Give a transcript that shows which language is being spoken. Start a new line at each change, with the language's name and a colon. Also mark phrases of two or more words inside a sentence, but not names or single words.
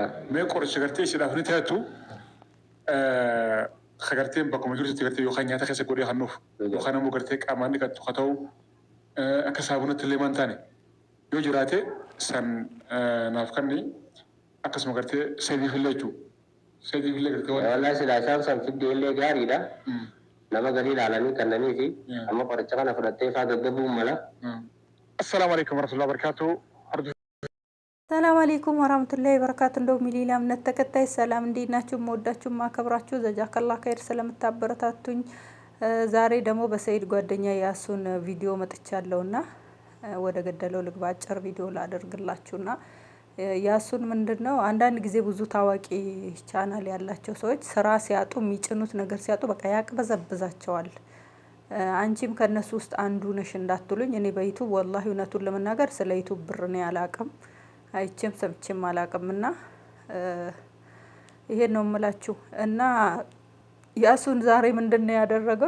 Oromo: Mee qoricha gartee isheedhaaf ni taatu garteen bakkuma jirutti gartee yookaan nyaata keessa godhee hannuuf yookaan immoo gartee qaamaan dhiqattu haa ta'u akka saabunatti illee maan taane yoo jiraate san naaf kanni akkasuma gartee sadiif illee jechuudha. Sadiif illee gartee waan. Wallahi silaa isaan san fiddee illee gaariidha. Nama galii ilaalanii kannanii fi amma qoricha kana fudhattee faa gaggabuun mala.
Arabic: السلام عليكم ورحمة الله وبركاته. سلام عليكم ورحمة الله وبركاته
Amharic: እንደው ሚሊላ እምነት ተከታይ ሰላም እንዴት ናችሁ? መወዳችሁ ማከብራችሁ
Arabic: جزاك الله خير
Amharic: ስለምታበረታቱኝ ዛሬ ደግሞ በሰይድ ጓደኛ ያሱን ቪዲዮ መጥቻለሁና ወደ ገደለው ልግባ። አጭር ቪዲዮ ላደርግላችሁና ያሱን ምንድነው አንዳንድ ጊዜ ብዙ ታዋቂ ቻናል ያላቸው ሰዎች ስራ ሲያጡ የሚጭኑት ነገር ሲያጡ በቃ ያቅበዘብዛቸዋል። አንቺም ከነሱ ውስጥ አንዱ ነሽ እንዳትሉኝ። እኔ በዩቲዩብ ወላሂ እውነቱን ለመናገር ስለ ዩቲዩብ ብር ነው ያላቀም አይቼም ሰምቼም አላቅምና ይሄን ነው የምላችሁ። እና ያሱን ዛሬ ምንድነው ያደረገው?